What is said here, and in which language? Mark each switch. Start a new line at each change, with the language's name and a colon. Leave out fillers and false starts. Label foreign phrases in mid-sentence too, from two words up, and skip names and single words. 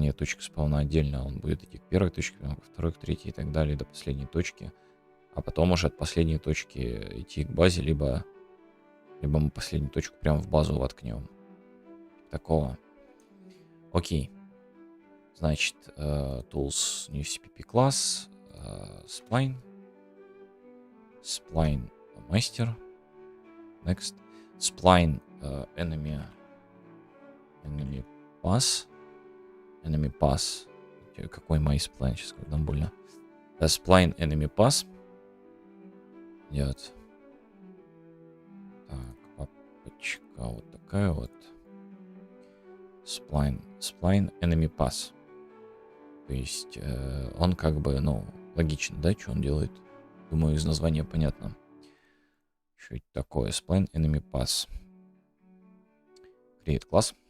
Russian: Нет, точка спавна отдельно. Он будет идти к первой точке, к второй, к третьей и так далее, до последней точки. А потом уже от последней точки идти к базе, либо мы последнюю точку прямо в базу воткнем. Такого. Окей. Значит,
English: tools new cpp
Russian: класс,
English: spline. Spline master. Next. Spline enemy pass. Enemy pass.
Russian: Какой
English: my spline
Russian: сейчас, когда больно.
English: Spline enemy pass.
Russian: Идет. Так, папочка вот такая вот.
English: Spline enemy pass.
Russian: То есть он как бы, ну, логично, да, что он делает? Думаю, из названия понятно. Что это такое?
English: Spline enemy pass.
Russian: Create класс.